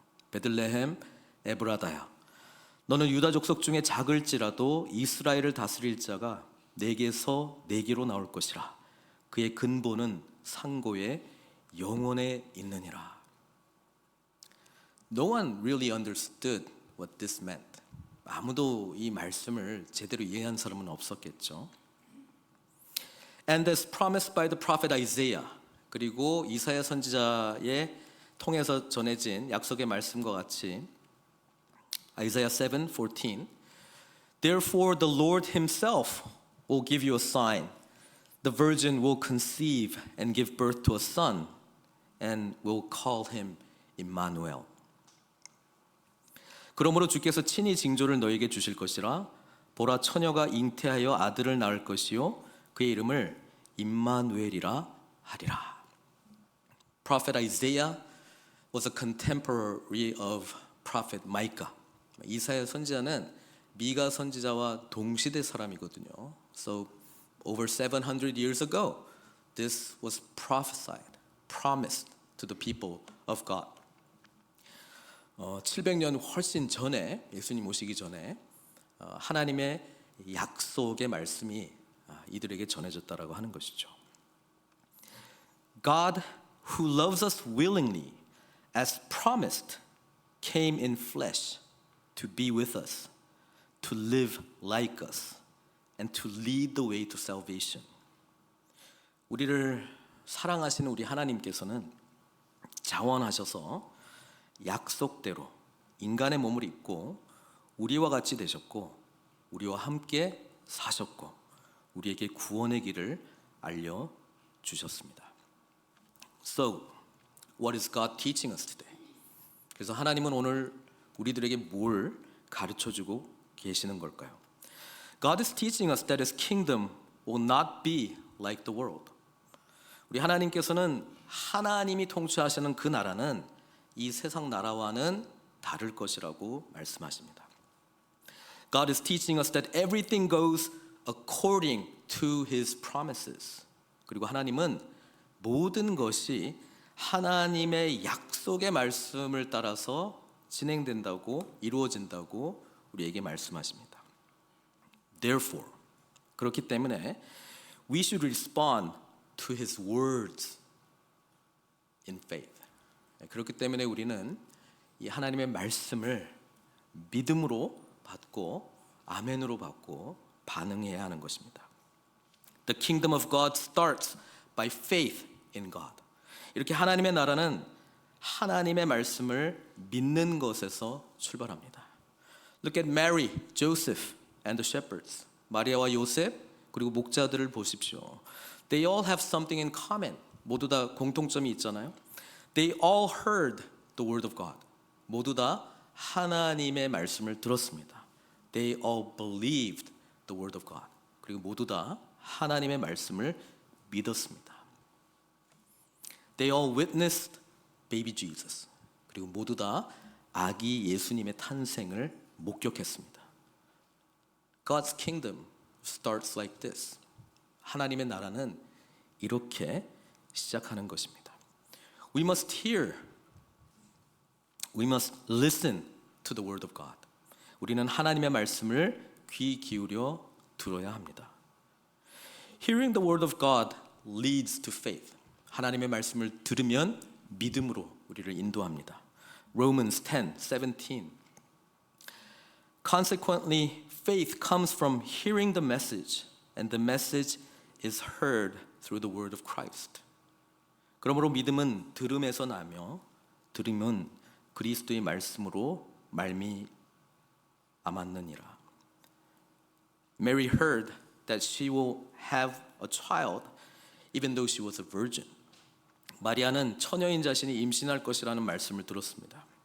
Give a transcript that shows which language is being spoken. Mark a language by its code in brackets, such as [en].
[ko] 베들레헴 에브라다야, 너는 유다 족속 중에 작을지라도 이스라엘을 다스릴 자가 내게서 내게로 나올 것이라. 그의 근본은 상고의 영원에 있느니라. [en] No one really understood what this meant. [ko] 아무도 이 말씀을 제대로 이해한 사람은 없었겠죠. [en] And as promised by the prophet Isaiah, [ko] 그리고 이사야 선지자의 통해서 전해진 약속의 말씀과 같이 [en] Isaiah 7:14, Therefore the Lord himself will give you a sign. The virgin will conceive and give birth to a son and will call him Emmanuel. [ko] 그러므로 주께서 친히 징조를 너에게 주실 것이라. 보라, 처녀가 잉태하여 아들을 낳을 것이요 그의 이름을 임마누엘이라 하리라. [en] Prophet Isaiah was a contemporary of prophet Micah. [ko] 이사야 선지자는 미가 선지자와 동시대 사람이거든요. [en] So over 700 years ago, this was prophesied, promised to the people of God. [ko] 700년 훨씬 전에, 예수님 오시기 전에 하나님의 약속의 말씀이 이들에게 전해졌다라고 하는 것이죠. [en] God, who loves us willingly, as promised, came in flesh to be with us, to live like us, and to lead the way to salvation. [ko] 우리를 사랑하시는 우리 하나님께서는 자원하셔서 약속대로 인간의 몸을 입고 우리와 같이 되셨고 우리와 함께 사셨고 우리에게 구원의 길을 알려주셨습니다. [en] So, what is God teaching us today? [ko] 그래서 하나님은 오늘 우리들에게 뭘 가르쳐주고 계시는 걸까요? [en] God is teaching us that His kingdom will not be like the world. [ko] 우리 하나님께서는 하나님이 통치하시는 그 나라는 이 세상 나라와는 다를 것이라고 말씀하십니다. [en] God is teaching us that everything goes according to His promises. [ko] 그리고 하나님은 모든 것이 하나님의 약속의 말씀을 따라서 진행된다고 이루어진다고 우리에게 말씀하십니다. [en] Therefore, [ko] 그렇기 때문에 [en] we should respond to His words in faith. [ko] 그렇기 때문에 우리는 이 하나님의 말씀을 믿음으로 받고 아멘으로 받고 반응해야 하는 것입니다. [en] The kingdom of God starts by faith in God. [ko] 이렇게 하나님의 나라는 하나님의 말씀을 믿는 것에서 출발합니다. [en] Look at Mary, Joseph, and the shepherds. [ko] 마리아와 요셉 그리고 목자들을 보십시오. [en] They all have something in common. [ko] 모두 다 공통점이 있잖아요. [en] They all heard the word of God. [ko] 모두 다 하나님의 말씀을 들었습니다. [en] They all believed the word of God. [ko] 그리고 모두 다 하나님의 말씀을 믿었습니다. [en] They all witnessed baby Jesus. [ko] 그리고 모두 다 아기 예수님의 탄생을 목격했습니다. [en] God's kingdom starts like this. [ko] 하나님의 나라는 이렇게 시작하는 것입니다. [en] We must hear. We must listen to the word of God. [ko] 우리는 하나님의 말씀을 귀 기울여 들어야 합니다. [en] Hearing the word of God leads to faith. [ko] 하나님의 말씀을 들으면 믿음으로 우리를 인도합니다. [en] Romans 10:17. Consequently, faith comes from hearing the message, and the message is heard through the word of Christ. [ko] 그러므로 믿음은 들음에서 나며 들음은 그리스도의 말씀으로 말미암았느니라. [en] Mary heard that she will have a child even though she was a virgin. [ko] 마리아는 처녀인 자신이 임신할 것이라는 말씀을 들었습니다.